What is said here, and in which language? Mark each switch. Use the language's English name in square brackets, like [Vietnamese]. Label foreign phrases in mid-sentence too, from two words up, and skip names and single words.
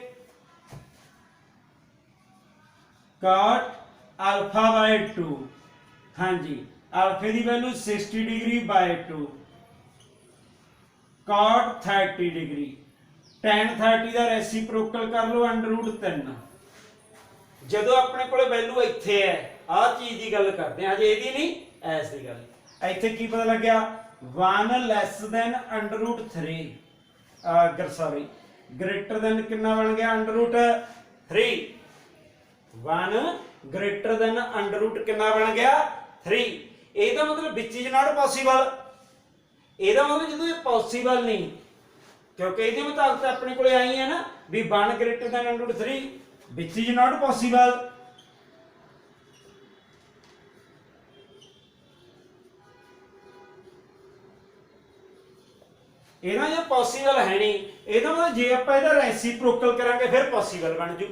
[English] cot alpha by 2 [Punjabi] ਹਾਂਜੀ ਅਲਫੇ ਦੀ ਵੈਲਿਊ 60 [English] degree by 2 cot 30 degree tan 30 [Punjabi] ਦਾ ਰੈਸੀਪ੍ਰੋਕਲ ਕਰ ਲਓ √3। ਜਦੋਂ ਆਪਣੇ ਕੋਲੇ ਵੈਲਿਊ ਇੱਥੇ ਹੈ ਆਹ ਚੀਜ਼ ਦੀ ਗੱਲ ਕਰਦੇ ਹਾਂ ਅਜੇ ਇਹਦੀ ਨਹੀਂ ਐਸ ਦੀ ਗੱਲ। ਇੱਥੇ ਕੀ ਪਤਾ ਲੱਗਿਆ [English] 1 less than √3 [Punjabi] ਅਗਰ ਸੌਰੀ [English] greater than [Punjabi] ਕਿੰਨਾ ਬਣ ਗਿਆ √3 [English] 1 greater than √ [Punjabi] ਕਿੰਨਾ ਬਣ ਗਿਆ 3। ਇਹਦਾ ਮਤਲਬ [English] which is not possible. [Punjabi] ਇਹਦਾ ਮਤਲਬ ਜਦੋਂ ਇਹ ਪੋਸੀਬਲ ਨਹੀਂ ਕਿਉਂਕਿ ਇਹਦੇ ਮੁਤਾਬਕ ਆਪਣੇ ਕੋਲੇ ਆਈ ਹੈ ਨਾ ਵੀ [English] 1 greater than √3 which is not possible. [Punjabi] ਇਹਦਾ ਜੇ ਪੋਸੀਬਲ ਹੈ ਨਹੀਂ ਇਹਦਾ ਮਤਲਬ ਜੇ ਆਪਾਂ ਇਹਦਾ ਰੈਸੀਪ੍ਰੋਕਲ ਕਰਾਂਗੇ ਫਿਰ ਪੋਸੀਬਲ ਬਣ ਜੂ।